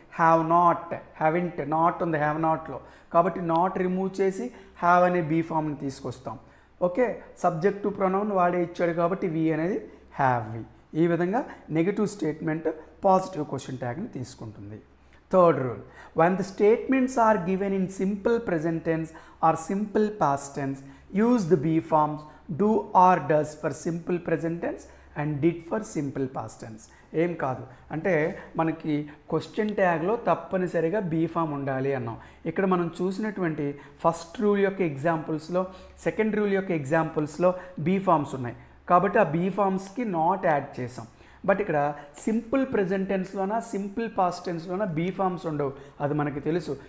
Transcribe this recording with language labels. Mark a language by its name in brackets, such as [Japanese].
[Telugu] Have not, haven't, not ఉంది have నాట్లో, కాబట్టి not remove చేసి హ్యావ్ అనే బీ ఫామ్ని తీసుకొస్తాం. ఓకే, సబ్జెక్టు ప్రొనౌన్ వాడే ఇచ్చాడు కాబట్టి వి అనేది హ్యావ్ వి. ఈ విధంగా నెగిటివ్ స్టేట్మెంట్ పాజిటివ్ క్వశ్చన్ ట్యాగ్ని తీసుకుంటుంది. [English] Third rule, when the statements are given in simple present tense or simple past tense, use the be forms do or does for simple present tense and did for simple past tense. [Telugu] ఏం కాదు అంటే మనకి question ట్యాగ్లో తప్పనిసరిగా be form ఉండాలి అన్నాం. ఇక్కడ మనం చూసినటువంటి ఫస్ట్ రూల్ యొక్క ఎగ్జాంపుల్స్లో, సెకండ్ రూల్ యొక్క ఎగ్జాంపుల్స్లో బీ ఫామ్స్ ఉన్నాయి కాబట్టి ఆ బీ ఫామ్స్కి నాట్ యాడ్ చేసాం. బట్ ఇక్కడ simple present టెన్స్లోనా simple past టెన్స్లోనా be forms ఉండవు, అది మనకి తెలుసు.